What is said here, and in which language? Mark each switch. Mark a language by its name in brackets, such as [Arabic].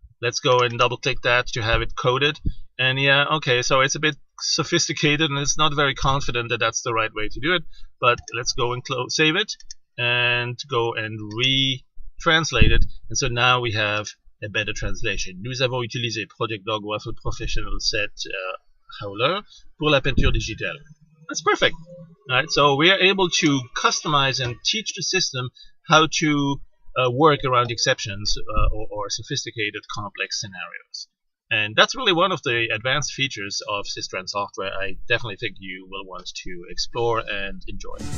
[English] Let's go and double click that to have it coded. And yeah, okay, so it's a bit sophisticated and it's not very confident that that's the right way to do it. But let's go and save it and go and retranslate it. And so now we have a better translation. [French] Nous avons utilisé Project Dog Waffle Professional 7 Howler pour la peinture digitale. [English] That's perfect. All right, so we are able to customize and teach the system how to work around exceptions or sophisticated complex scenarios. And that's really one of the advanced features of Systran software I definitely think you will want to explore and enjoy.